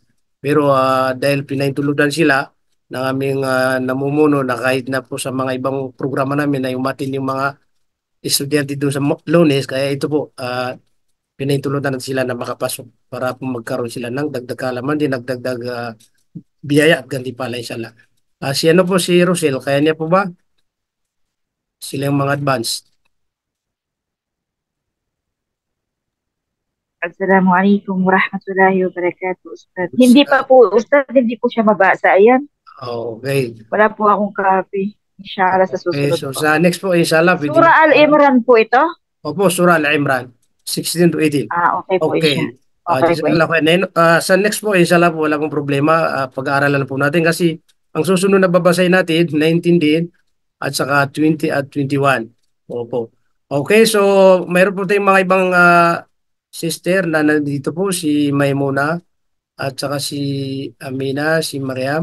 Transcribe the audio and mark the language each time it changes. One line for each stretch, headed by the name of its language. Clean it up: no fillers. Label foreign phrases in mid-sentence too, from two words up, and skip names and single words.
Filipino: Pero dahil pinaintuludan sila ng aming namumuno na kahit na po sa mga ibang programa namin na umatin yung mga estudyante doon sa Lunes, kaya ito po pinaintuludan natin sila na makapasok para po magkaroon sila ng dagdag kaalaman din, nagdagdag biyaya at gantimpala inshallah. Si ano po si Rosel, kaya niya po ba? Sila yung mga advanced.
Arabic: السلام عليكم ورحمة الله وبركاته أستاذ.
Filipino: Hindi pa po, Ustaz, hindi po siya mabasa. Ayan. Okay. Wala po akong copy. Inshallah sa Okay, susunod so po. sa next po, inshallah, pwede Surah Al-Imran po ito? Opo, Surah Al-Imran, 16 to 18. Okay po siya. Okay. Okay po.
Arabic: جزاك الله خيرا.
Filipino: Sa next po, inshallah po, wala pong problema. Pag-aaralan po natin kasi ang susunod na babasahin natin, 19 din, at saka 20 at 21. Opo. Okay, so mayroon po tayong mga ibang sister na nandito po, si Maimuna, at saka si Amina, si Mariam.